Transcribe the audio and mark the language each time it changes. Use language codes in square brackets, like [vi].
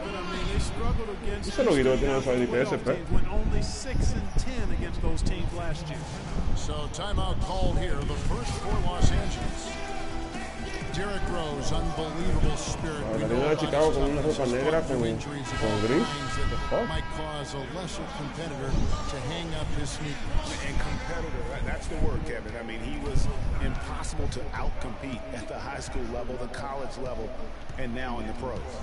[en] I mean, they struggled against [es] Eso lo quitó, tiene esa [en] playoff DPS, teams, went only 6-10 against those teams last year. So timeout called here, the first for Los Angeles. Derrick Rose, unbelievable spirit. [es] La arena de Chicago con una ropa negra con gris. [en] That might cause a lesser competitor to hang up his sneakers. And competitor, that's the word, Kevin. I mean, he was impossible to outcompete at the high school level, the college level, and now in the pros.